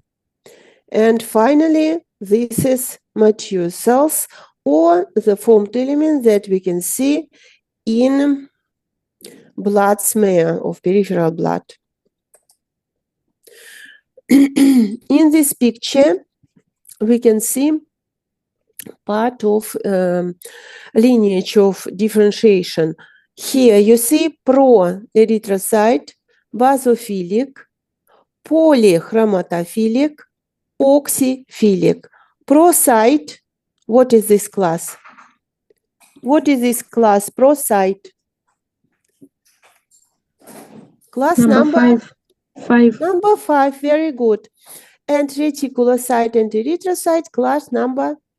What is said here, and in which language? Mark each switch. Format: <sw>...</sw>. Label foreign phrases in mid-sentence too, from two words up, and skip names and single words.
<en>And finally, this is mature cells or the formed element that we can see in blood smear of peripheral blood. In this picture, we can see part of lineage of differentiation. Here you see pro-erythrocyte, basophilic, polychromatophilic, oxyphilic. Procyte, what is this class? What is this class, procyte? Class number 5. Number 5, very good. And reticulocyte and erythrocyte, class number?</en>